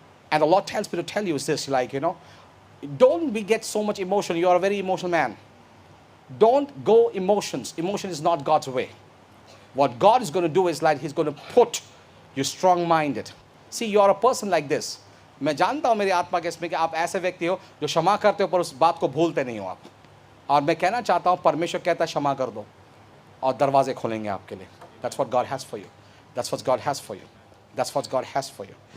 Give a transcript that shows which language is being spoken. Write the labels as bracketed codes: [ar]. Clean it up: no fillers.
[en] And the Lord tells me to tell you is this, don't get so much emotion. You're a very emotional man. Don't go emotions. Emotion is not God's way. What God is going to do is He's going to put you strong-minded. See, you are a person like this. [hi] मैं जानता हूँ मेरी आत्मा के इसमें कि आप ऐसे व्यक्ति हो जो क्षमा करते हो पर उस बात को भूलते नहीं हो आप. और मैं कहना चाहता हूँ, परमेश्वर कहता है क्षमा कर दो और दरवाजे खोलेंगे आपके लिए. [en] That's what God has for you. That's what God has for you. That's what God has for you.